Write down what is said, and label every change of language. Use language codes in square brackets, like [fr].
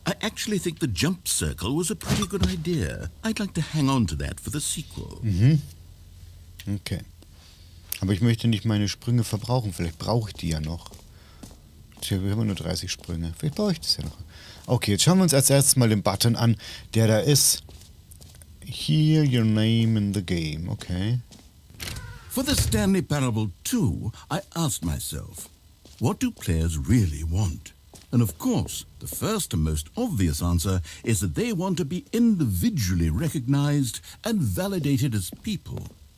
[en] I actually think the jump circle was a pretty good idea. I'd like to hang on to that for the sequel. Mhm. Okay. [de] Aber ich möchte nicht meine Sprünge verbrauchen. Vielleicht brauche ich die ja noch. Tja, wir haben nur 30 Sprünge. Vielleicht brauche ich das ja noch. Okay, jetzt schauen wir uns als erstes mal den Button an, der da ist. [en] Hear your name in the game. Okay. For the Stanley Parable 2, I asked myself, what do players really want? And of course, the first and most obvious answer is that they want to be individually recognized and validated as people.